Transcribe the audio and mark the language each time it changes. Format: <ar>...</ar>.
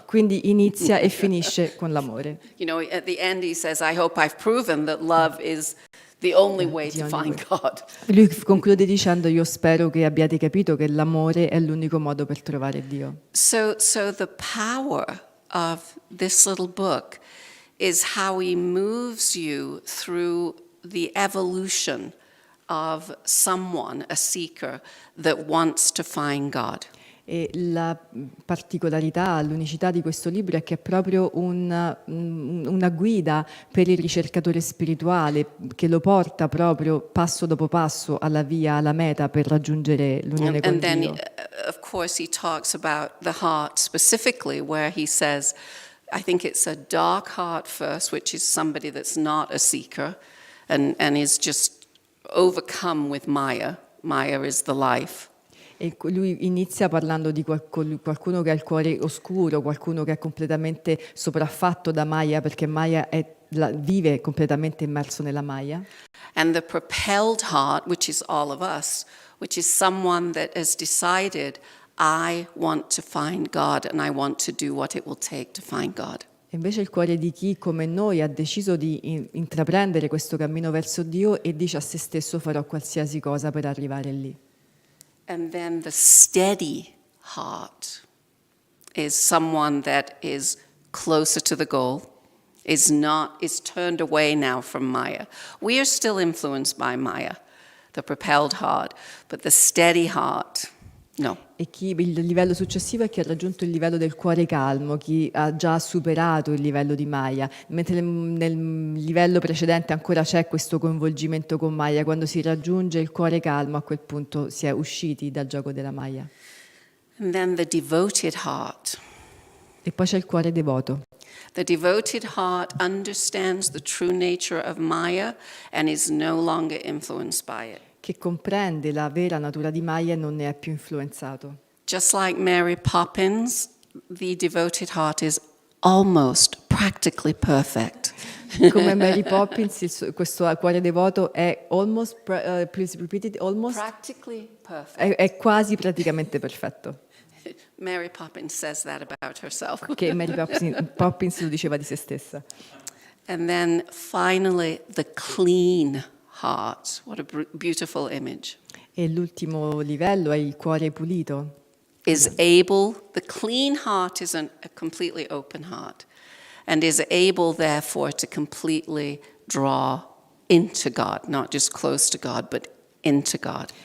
<it>quindi inizia e finisce con l'amore.</it> <en>You know, at the end he says, I hope I've proven that love is the only way to find God.</en> <it>Lui conclude dicendo: io spero che abbiate capito che l'amore è l'unico modo per trovare Dio.</it> <en>So the power of this little book is how he moves you through the evolution of someone, a seeker, that wants to find God.</en> <it>E la particolarità, l'unicità di questo libro è che è proprio una guida per il ricercatore spirituale che lo porta proprio passo dopo passo alla via, alla meta per raggiungere l'unione con</it> <en>And then,</en> <it>Dio.</it> <en>of course, he talks about the heart specifically, where he says, I think it's a dark heart first, which is somebody that's not a seeker and is just overcome with Maya. Maya is the life.</en> <it>E lui inizia parlando di qualcuno che ha il cuore oscuro, qualcuno che è completamente sopraffatto da Maya, perché Maya vive completamente immerso nella Maya.</it> <en>And the propelled heart, which is all of us, which is someone that has decided, I want to find God and I want to do what it will take to find God.</en> <it>E invece il cuore di chi, come noi, ha deciso di intraprendere questo cammino verso Dio e dice a se stesso farò qualsiasi cosa per arrivare lì.</it> <en>And then the steady heart is someone that is closer to the goal, is turned away now from Maya. We are still influenced by Maya, the propelled heart, but the steady heart, no.</en> <it>E il livello successivo è chi ha raggiunto il livello del cuore calmo, chi ha già superato il livello di Maya, mentre nel livello precedente ancora c'è questo coinvolgimento con Maya. Quando si raggiunge il cuore calmo, a quel punto si è usciti dal gioco della Maya.</it> <en>And then the devoted heart.</en> <it>E poi c'è il cuore devoto.</it> <en>The devoted heart understands the true nature of Maya and is no longer influenced by it.</en> <it>Che comprende la vera natura di Maya e non ne è più influenzato.</it> <en>Just like Mary Poppins, the devoted heart is almost practically perfect.</en> <it>Come Mary Poppins, questo cuore devoto è</it> <en>almost, please repeat it, almost? Practically perfect.</en> <it>È quasi praticamente perfetto.</it> <en>Mary Poppins says that about herself.</en> <it>Che Mary Poppins lo diceva di se stessa.</it> <en>And then finally, the clean heart. What a beautiful image.</en> <it>E l'ultimo livello è il cuore pulito.</it> <en>The clean heart is a completely open heart and is able, therefore, to completely draw into God, not just close to God, but into God.</en>